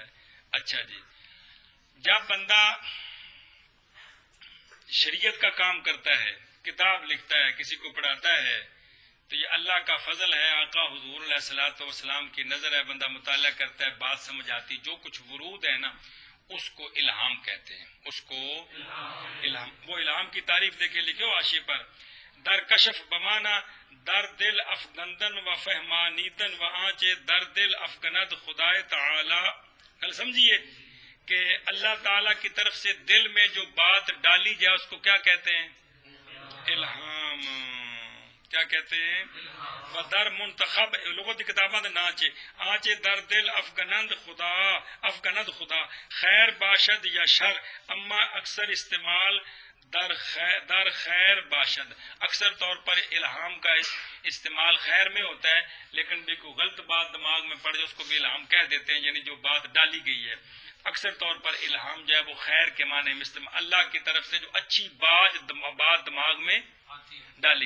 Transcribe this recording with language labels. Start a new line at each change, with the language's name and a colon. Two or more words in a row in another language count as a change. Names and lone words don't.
Urdu: اچھا جی جب بندہ شریعت کا کام کرتا ہے، کتاب لکھتا ہے، کسی کو پڑھاتا ہے، تو یہ اللہ کا فضل ہے. آقا حضور
Arabic: علیہ الصلوۃ والسلام
Urdu: کی نظر ہے، بندہ مطالعہ کرتا ہے، بات سمجھ آتی. جو کچھ ورود ہے نا اس کو الہام کہتے ہیں. اس کو الہام. وہ الہام کی تعریف دیکھے لکھو حاشیے پر.
Persian: در کشف بمانا در دل افغندن و فہمانیدن و آنچے در دل افغند خدائے تعالی.
Urdu: کل سمجھیے کہ اللہ تعالیٰ کی طرف سے دل میں جو بات ڈالی جائے اس کو کیا کہتے ہیں؟ الہام. کیا کہتے ہیں؟
Persian: در منتخب لغت کتاباں دے ناچے آنچے در دل افغند خدا خیر باشد یا شر. اما اکثر استعمال در خیر باشد.
Urdu: اکثر طور پر الہام کا استعمال خیر میں ہوتا ہے، لیکن بھی کوئی غلط بات دماغ میں پڑ جائے اس کو بھی الہام کہہ دیتے ہیں، یعنی جو بات ڈالی گئی ہے. اکثر طور پر الہام جو ہے وہ خیر کے معنی میں استعمال، اللہ کی طرف سے جو اچھی بات دماغ میں ڈالی.